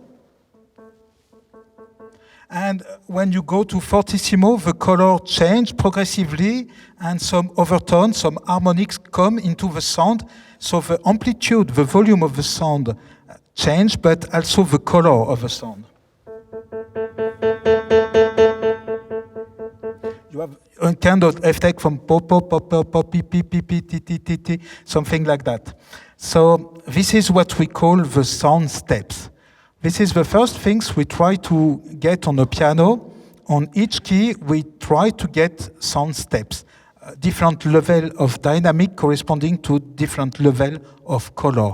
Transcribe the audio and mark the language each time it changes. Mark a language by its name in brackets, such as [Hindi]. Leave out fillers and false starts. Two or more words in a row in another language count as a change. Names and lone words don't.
[English] And when you go to fortissimo, the color change progressively, and some overtones, some harmonics come into the sound. So the amplitude, the volume of the sound change, but also the color of the sound. You have a kind of effect from pop, pop, pop, pop, pop, pi, pi, pi, pi, ti, ti, ti, ti, something like that. So this is what we call the sound steps. This is the first things we try to get on a piano. On each key, we try to get sound steps, different level of dynamic corresponding to different level of color.